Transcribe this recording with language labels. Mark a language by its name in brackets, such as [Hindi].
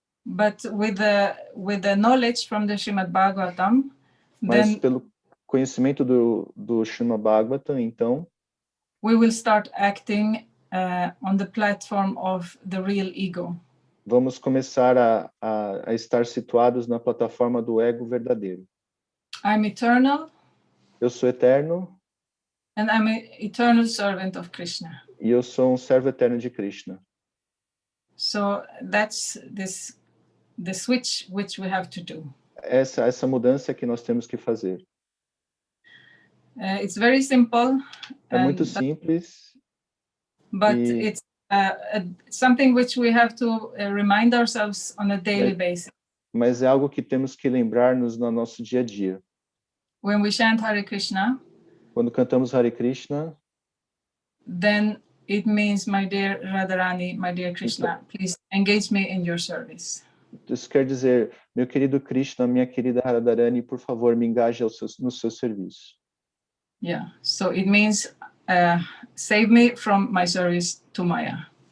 [English] But with the knowledge from the Srimad Bhagavatam, [Portuguese] Mas [English] then [Portuguese] pelo conhecimento do Srimad Bhagavatam, então, [English] we will start acting on the platform of the real ego. [Portuguese] vamos começar a estar situados na plataforma do ego verdadeiro. [English] I'm eternal. [Portuguese] Eu sou eterno. [English] And I'm an eternal servant of Krishna. [Portuguese] E eu sou servo eterno de Krishna. [English] So that's the switch which we have to do. [Portuguese] Essa mudança que nós temos que fazer. [English] It's very simple. [Portuguese] É muito simples. [English] But it's something which we have to remind ourselves on a daily basis. [Portuguese] Mas é algo que temos que lembrar-nos no nosso dia a dia. [English] When we chant Hare Krishna, [Portuguese] quando cantamos Hare Krishna, [English] then it means, my dear Radharani, my dear Krishna, please engage me in your service. [Portuguese] Isso quer dizer, meu querido Krishna, minha querida Radharani, por favor, me engaje no seu serviço. [English] Yeah, so it means save me from my service to Maya.